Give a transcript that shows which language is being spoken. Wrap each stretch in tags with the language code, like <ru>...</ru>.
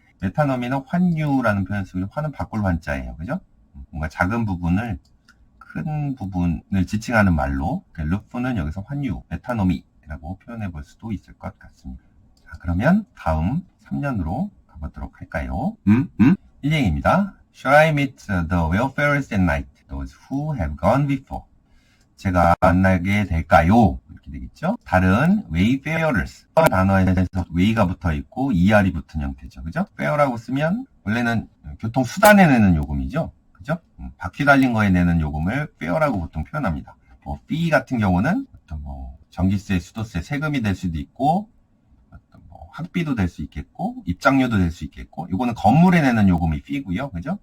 <ko>메타노미는 환유라는 표현을 쓰고 환은 바꿀 환자예요. 그죠? 뭔가 작은 부분을 큰 부분을 지칭하는 말로 루프는 여기서 환유, 메타노미라고 표현해 볼 수도 있을 것 같습니다. 자, 그러면 다음 3년으로 가보도록 할까요? 1행입니다.</ko> <en>Shall I meet the wayfarers at night, those who have gone before?</en> <ko>제가 만나게 될까요? 이렇게 되겠죠? 다른 wayfarers 단어에 대해서 way가 붙어 있고 er이 붙은 형태죠. 그죠? fare라고 쓰면 원래는 교통수단에 내는 요금이죠. 그죠? 바퀴 달린 거에 내는 요금을 fare라고 보통 표현합니다. fee 같은 경우는 어떤 전기세, 수도세, 세금이 될 수도 있고, 어떤 학비도 될 수 있겠고, 입장료도 될 수 있겠고, 이거는 건물에 내는 요금이 fee고요. 그죠?</ko>